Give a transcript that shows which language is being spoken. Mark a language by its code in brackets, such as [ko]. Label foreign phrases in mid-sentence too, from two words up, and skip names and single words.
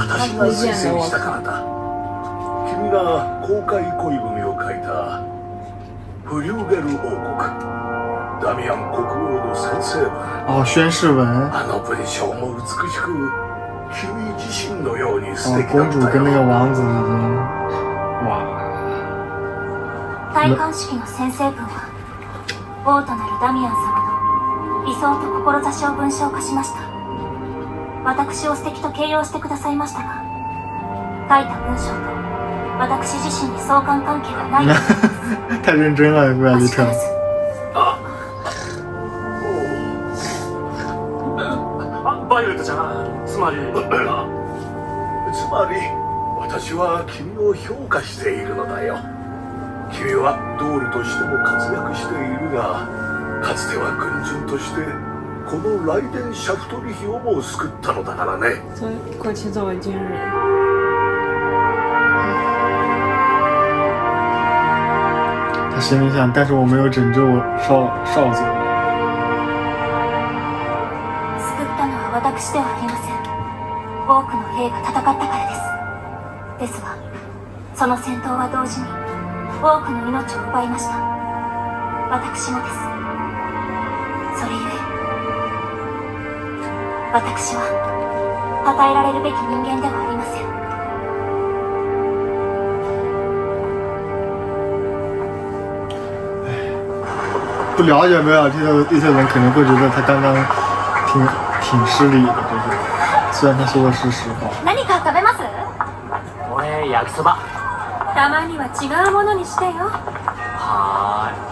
[ja] 私も推薦したからだ。君が公開恋文を書いたフリューゲル王国ダミアン国王の宣誓文。 [zh] 哦，宣誓文。 [ja] あの文章も美しく、君自身のように素 [zh] 哦， [ja] 敵だった [zh] 公主跟那个 [ja] よ。 [zh] 王子已经，哇， [ja] 戴冠式の宣誓文は王となるダミアン様の理想と志を文章化しました。私を素敵と形容してくださいましたが、書いた文章と私自身に相関関係はないと思います。 [zh] 太认真了，怪 [ja] お [zh] 李晨。 [ja] 知らずバイオレットちゃん、つまり私は君を評価しているのだよ。君はドールとしても活躍しているが、かつては軍人としてこのライデンシャフトリヒをも救ったのだからね。 [zh] 过去作为军人。他心里想，但是我没有拯救少佐。 [ja] 救ったのは私ではありません。多くの兵が戦ったからです。ですが、その戦闘は同時に多くの命を奪いました。私もです。それゆえ、私は称えられるべき人間ではありません。 [zh] 不了解梅尔蒂的一些人可能会觉得他刚刚挺失礼的，就是虽然他说的是实话。 [ja] 何か食べます？俺焼きそば。たまには違うものにしてよ。は